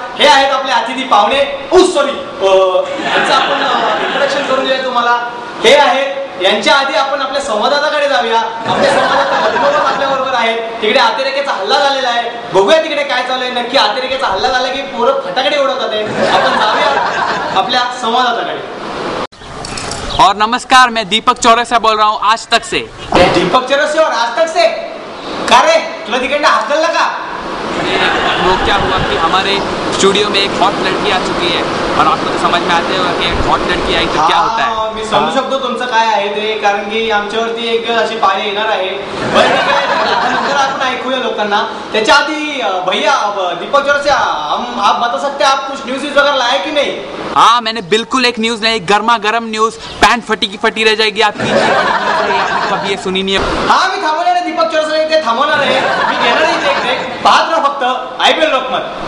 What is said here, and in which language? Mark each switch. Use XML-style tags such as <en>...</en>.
<mr>हे आहेत आपले अतिथी पाहुणे. सॉरी, यांचं आपण इंट्रोडक्शन करून देऊया तुम्हाला. हे आहेत, यांच्या आधी आपण आपल्या संवाददाताकडे जाऊया. आपले संवाददाता आपल्या बरोबर आहेत. तिकडे अतिरेक्याचा हल्ला झालेला आहे. बघूया तिकडे काय चालू आहे. नक्की अतिरेक्याचा हल्ला झाला की पोरं फटाकडे उडवतात आहे. आपण जाऊया आपल्या संवाददाताकडे.</mr> <hi>और नमस्कार, मैं दीपक चौरसिया बोल रहा हूँ आज तक से. दीपक चौरसिया और आज तक से?</hi> <mr>का रे, तुला तिकडनं हाकलला का?</mr> <hi>वो क्या हुआ कि हमारे स्टूडियो में एक हॉट लड़की आ चुकी है और आपको तो समझ में आते होगा कि एक हॉट लड़की आई तो क्या होता है.</hi> <mr>मी समजू शकतो तुमचं काय आहे ते, कारण की आमच्यावरती एक अशी पाळी येणार आहे. बरं ठीक आहे, नंतर आपण ऐकूया लोकांना. त्याच्या आधी</mr> <hi>भैया दीपक चौरसिया, आप बता सकते हैं आप कुछ न्यूज़ वगैरह लाए कि नहीं? हाँ, मैंने बिल्कुल एक न्यूज लाई, गर्मा गर्म न्यूज. पैंट फटी की फटी रह जाएगी आपकी. आपने कभी ये सुनी नहीं है.</hi> <mr>हाँ, मी थांबवणार आहे दीपक चौरसिया, ते थांबवणार आहे. मी घेणार आहे एक ब्रेक. पाहत राहा फक्त आयबीएन लोकमत.</mr>